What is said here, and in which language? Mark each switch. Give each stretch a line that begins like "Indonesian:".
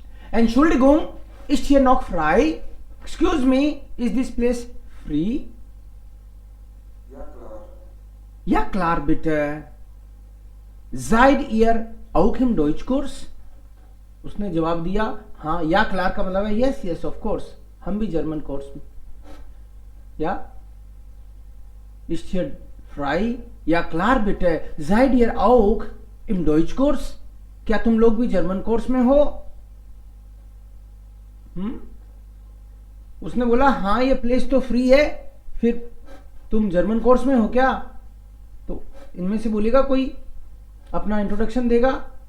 German: Entschuldigung, ist hier noch frei?
English: Excuse me, is this place free?
German: Ja klar. Ja klar, bitte. Seid ihr auch im Deutschkurs?
Hindi: उसने जवाब दिया हाँ, या क्लार का मतलब है यस यस ऑफ कोर्स, हम भी जर्मन कोर्स में।
German: या ist hier frei? Ja klar bitte. Seid ihr auch im Deutschkurs?
Hindi: क्या तुम लोग भी जर्मन कोर्स में हो? उसने बोला हाँ ये प्लेस तो फ्री है, फिर तुम जर्मन कोर्स में हो क्या? तो इनमें से बोलेगा कोई, अपना इंट्रोडक्शन देगा।